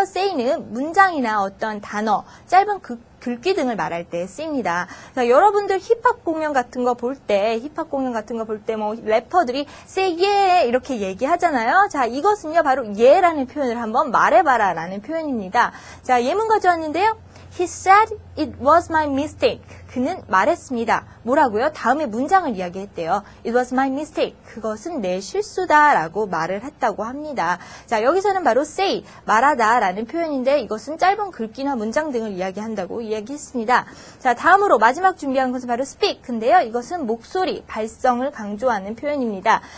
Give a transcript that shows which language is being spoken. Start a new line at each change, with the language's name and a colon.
Korean: say는 문장이나 어떤 단어, 짧은 글귀 등을 말할 때 쓰입니다. 자, 여러분들 힙합 공연 같은 거 볼 때 뭐 래퍼들이
English: say yeah
Korean: 이렇게 얘기하잖아요. 자, 이것은요, 바로 yeah라는 표현을 한번 말해봐라 라는 표현입니다. 자, 예문 가져왔는데요.
English: He said it was my mistake.
Korean: 그는 말했습니다. 뭐라고요? 다음에 문장을 이야기했대요.
English: It was my mistake.
Korean: 그것은 내 실수다라고 말을 했다고 합니다. 자, 여기서는 바로 say, 말하다 라는 표현인데 이것은 짧은 글귀나 문장 등을 이야기한다고 이야기했습니다. 자, 다음으로 마지막 준비한 것은 바로 speak인데요. 이것은 목소리, 발성을 강조하는 표현입니다.